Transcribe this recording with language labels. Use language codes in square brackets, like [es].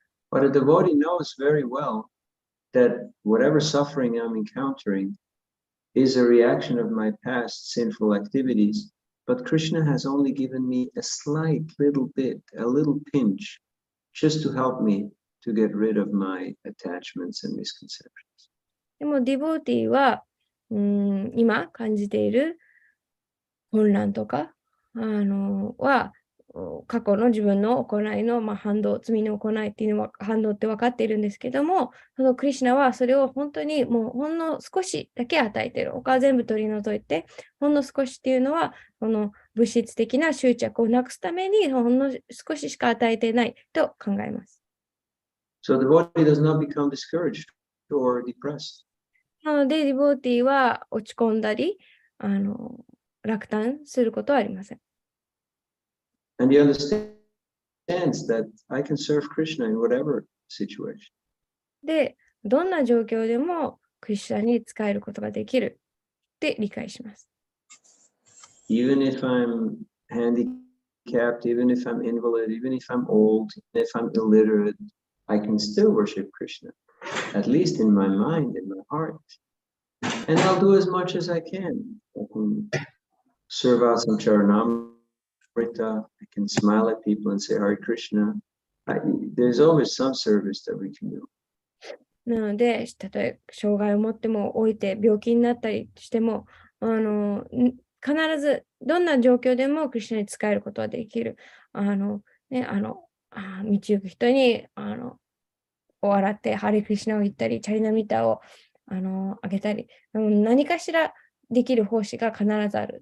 [en] But a devotee knows very well that whatever suffering I'm encountering is a reaction of my past sinful activities, but Krishna has only given me a slight little bit, a little pinch, just to help me to get rid of my attachments and misconceptions. [ja] でもディボーティーは今感じている混乱とかは過去の自分の行いの、反動、罪の行いっていうのは反動って分かっているんですけども、そのクリシュナはそれを本当にもうほんの少しだけ与えている。他は全部取り除いて、ほんの少しっていうのは、この物質的な執着をなくすために、ほんの少ししか与えていないと考えます。 [en] So the devotee does not become discouraged or depressed. [ja] なので、ディボーティーは落ち込んだり、落胆することはありません。 [en] And he understands that I can serve Krishna in whatever situation. [ja] で、どんな状況でもクリシュナに仕えることができるって理解します。 [en] Even if I'm handicapped, even if I'm invalid, even if I'm old, even if I'm illiterate, I can still worship Krishna, at least in my mind, in my heart. And I'll do as much as I can. I can serve out some charanamrita. I can smile at people and say Hare Krishna. There's always some service that we can do. [ja] なので、例えば障害を持っても置いて病気になったりしても、必ずどんな状況でもクリシュナに仕えることはできる。道行く人に笑ってハレクリシュナを言ったり、チャリナミタをあげたり、何かしらできる奉仕が必ずある。